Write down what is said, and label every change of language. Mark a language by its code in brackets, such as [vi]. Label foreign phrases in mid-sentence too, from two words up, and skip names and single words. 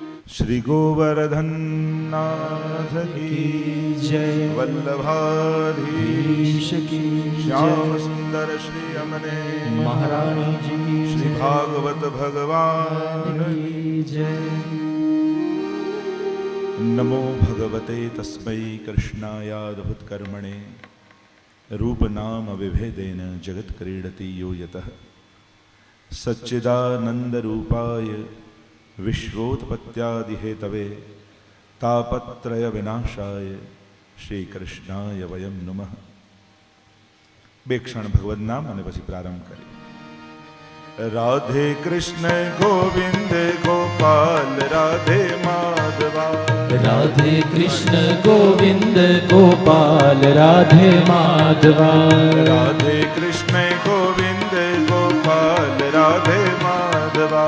[hi] श्री गोवर्धन नाथ की जय। वल्लभाधीश की श्याम जय। सुंदर श्री अमने महारानी जी की श्री जय। भागवत भगवान की जय। [sa] नमो भगवते तस्मै कृष्णायाद्भुत कर्मणे रूप नाम विभेदेन जगत क्रीडति यो यतः सच्चिदानंद रूपाय विश्वोत्पत्त्यादिहेतवे तापत्रय विनाशाय श्री कृष्णाय वयम नमः। [gu] બે ક્ષણ ભગવદ નામ અને પછી પ્રારંભ કરીએ। [sa] राधे कृष्ण गोविंद गोपाल राधे माधवा राधे कृष्ण गोविंद गोपाल राधे माधवा राधे कृष्ण गोविंद गोपाल राधे माधवा